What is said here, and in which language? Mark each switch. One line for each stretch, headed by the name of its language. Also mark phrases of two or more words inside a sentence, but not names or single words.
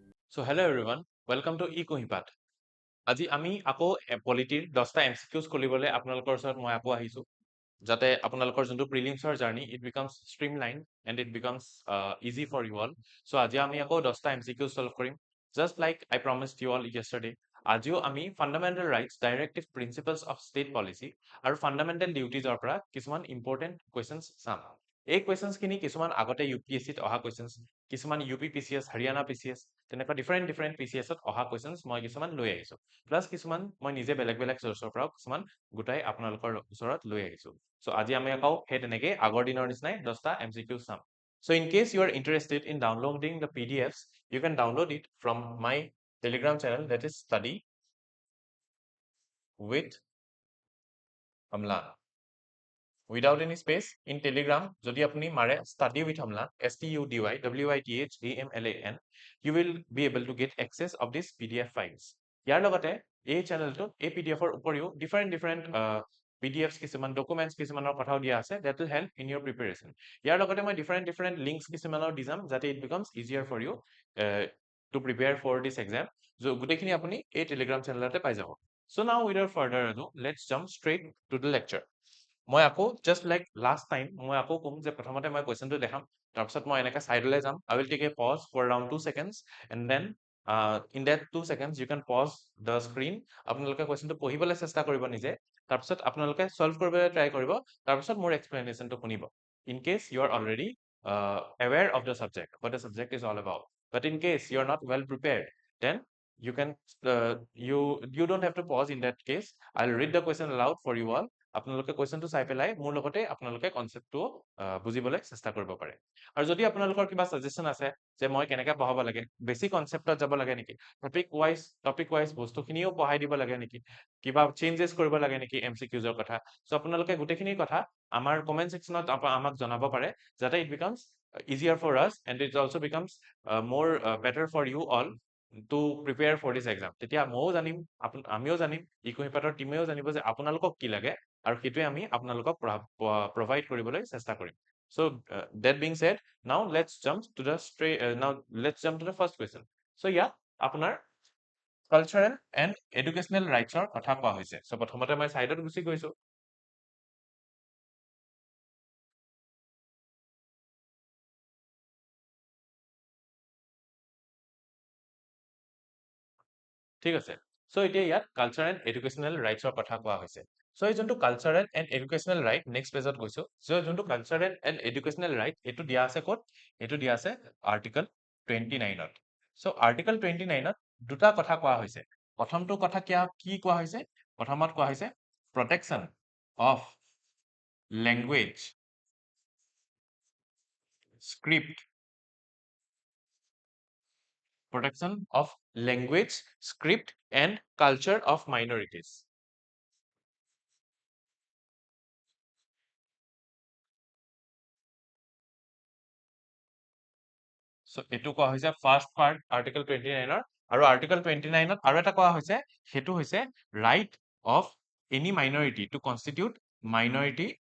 English: So hello everyone, welcome to Ecohipat.
Assamese: আজি আমি আকৌ পলিটিৰ 10টা MCQs খুলিবলৈ আপোনালোকৰ ওচৰত মই আকৌ আহিছো যাতে আপোনালোকৰ যোনটো
English: prelims journey it becomes streamlined and it becomes easy for you all.
Assamese: So আজি আমি আকৌ 10টা
English: MCQs solve
Assamese: কৰিম.
English: Just like I promised you all yesterday,
Assamese: আজিও আমি
English: fundamental rights, directive principles of state policy
Assamese: আৰু
English: fundamental duties
Assamese: ৰ পৰা কিছুমান
English: important questions
Assamese: চাম। এই questions খিনি কিছুমান আগতে UPSC ত অহা questions, কিছুমান UP PCS, Haryana PCS, তেনেকুৱা different PCS ত অহা questions মই কিছুমান লৈ আহিছো। প্লাস কিছুমান মই নিজে বেলেগ সোৰ্সৰ পৰা কিছুমান গুটাই আপোনালোকৰ ওচৰত লৈ আহিছো। So আজি আমি আকৌ হে তেনেকে আগৰ দিনৰ নিচিনাই 10টা MCQs চাম।
English: So in case you are interested in downloading the PDFs, you can download it from my Telegram channel, that is Study with Amlan. Without any space, in Telegram,
Assamese: যদি আপুনি মাৰে
English: Study with Amlan, STUDY WITHAMLAN, you will be able to get access of these PDF files.
Assamese: ইয়াৰ লগতে এই channel to এই PDF or উপৰিও
English: different PDFs
Assamese: কিছুমান documents কিছুমানৰ কথাও দিয়া আছে
English: that will help in your preparation.
Assamese: ইয়াৰ লগতে মই
English: different links
Assamese: কিছুমানৰ দিম যাতে
English: it becomes easier for you to prepare for this exam.
Assamese: So গুটেখিনি আপুনি এই Telegram channelতে পাই যাব.
English: So now without further ado, let's jump straight to the lecture.
Assamese: মই আকৌ
English: just like last time
Assamese: মই আকৌ কম যে প্ৰথমতে মই কোৱেশ্চনটো দেখাম তাৰপিছত মই এনেকা সাইডলৈ যাম
English: I will take a pause for around 2 seconds and then in that 2 seconds you can pause the screen
Assamese: আপোনালোকে কোৱেশ্চনটো পঢ়িবলৈ চেষ্টা কৰিব নিজে তাৰপিছত আপোনালোকে সলভ কৰিবলৈ ট্ৰাই কৰিব তাৰপিছত মোৰ এক্সপ্লেনেশ্যনটো
English: শুনিব in case you are already aware of the subject what the subject is all about but in case you are not well prepared then you can you don't have to pause in that case I'll read the question aloud for you all
Assamese: আপোনালোকে কোৱেশ্চনটো চাই পেলাই মোৰ লগতে আপোনালোকে কনসেপ্টটো বুজিবলৈ চেষ্টা কৰিব পাৰে আৰু যদি আপোনালোকৰ কিবা সাজেশন আছে যে মই কেনেকৈ পঢ়াব লাগে
English: basic concept
Assamese: যাব লাগে নেকি
English: topic wise
Assamese: বস্তুখিনিও পঢ়াই দিব লাগে নেকি কিবা চেঞ্জেস কৰিব লাগে নেকি এমসিকিউজৰ কথা সো আপোনালোকে গুটেখিনি কথা আমাৰ
English: comment section
Assamese: আমাক জনাব পাৰে যাতে
English: it becomes easier for us and it also becomes more better for you all to prepare for this exam
Assamese: তেতিয়া মও জানিম আমিও জানিম ইকোহিপাতৰ টিমেও জানিব যে আপোনালোকক কি লাগে আৰু হেতুৱে আমি আপোনালোকক প্ৰভাইড কৰিবলৈ চেষ্টা কৰিম
English: so that being said now let's jump to the first question so yeah
Assamese: আপোনাৰ
English: cultural and educational rights
Assamese: ৰ কথা কোৱা হৈছে so প্ৰথমতে মই সাইডত গুছি গৈছো ঠিক আছে so এতিয়া ইয়াত
English: cultural and educational rights
Assamese: ৰ কথা কোৱা হৈছে so এই যোনটো
English: cultural and educational right next page
Assamese: ত গৈছো so যোনটো
English: cultural and educational right
Assamese: এটো দিয়া আছে ক'ত এটো দিয়া আছে article 29 ত so article 29 ত দুটা কথা কোৱা হৈছে প্ৰথমটো কথা কি কোৱা হৈছে প্ৰথমত কোৱা হৈছে
English: protection of language script protection of language script and culture of minorities so
Assamese: এটো কোৱা হৈছে
English: first part article
Assamese: 29 ৰ আৰু আৰ্টিকেল 29 ত আৰু এটা কোৱা হৈছে হেতু হৈছে
English: right of any minority to constitute minority